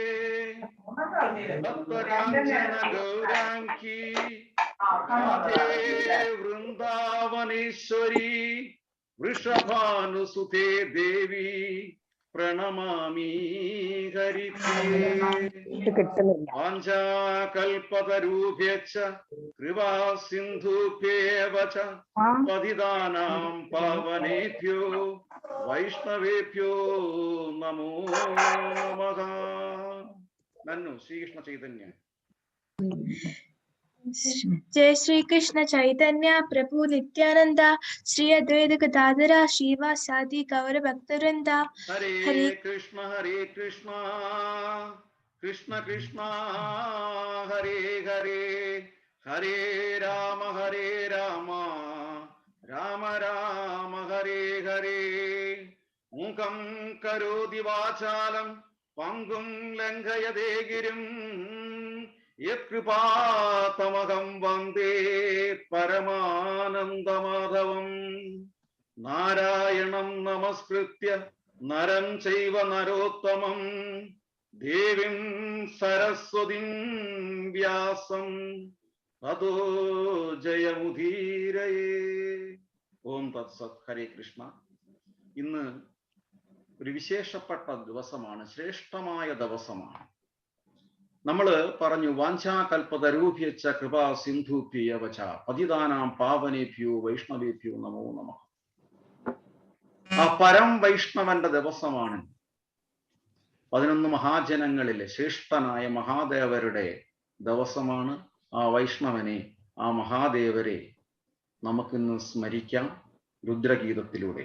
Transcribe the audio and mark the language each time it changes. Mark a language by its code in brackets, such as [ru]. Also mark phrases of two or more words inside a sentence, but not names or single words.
[sa] ഭക്തരാഞ്ജന ഗൗരാംഗി രാധേ വൃന്ദാവനേശ്വരി വൃഷഭാനുസുതേ ദേവി പ്രണമാമി ഹരിപ്രിയേ. വാഞ്ചാകൽപതരൂഭ്യശ്ച കൃപാ സിന്ധുഭ്യേവ ച പതിതാനാം പാവനേഭ്യോ വൈഷ്ണവേഭ്യോ നമോ നമഃ. നന്നു ശ്രീകൃഷ്ണ ചൈതന്യ. जय श्री कृष्ण चैतन्य प्रभु नित्यानंद श्री अद्वैत गदाधर श्रीवासादि गौर भक्तवृंद. हरे कृष्ण कृष्ण कृष्ण हरे हरे हरे राम राम राम हरे हरे. मूकं करोति वाचालं पंगुं लंघयते गिरिं യത്കൃപാതമഹം വന്ദേ പരമാനന്ദമാധവം. നാരായണം നമസ്കൃത്യ നരം ചൈവ നരോത്തമം ദേവീം സരസ്വതീം വ്യാസം തതോ ജയമുദീരയേ. ഓം തത്സത്. ഹരേ കൃഷ്ണ. [ml] ഇന്ന് ഒരു വിശേഷപ്പെട്ട ദിവസമാണ്, ശ്രേഷ്ഠമായ ദിവസമാണ്. നമ്മൾ പറഞ്ഞു [sa] വാഞ്ചാകൽപതരൂഭ്യശ്ച കൃപാ സിന്ധുഭ്യവ ച പതിതാനാം പാവനേഭ്യോ വൈഷ്ണവേഭ്യോ നമോ നമഃ. [ml] ആ പരം വൈഷ്ണവന്റെ ദിവസമാണ്. 11 മഹാജനങ്ങളിലെ ശ്രേഷ്ഠനായ മഹാദേവരുടെ ദിവസമാണ്. ആ വൈഷ്ണവനെ, ആ മഹാദേവരെ നമുക്കിന്ന് സ്മരിക്കാം രുദ്രഗീതത്തിലൂടെ.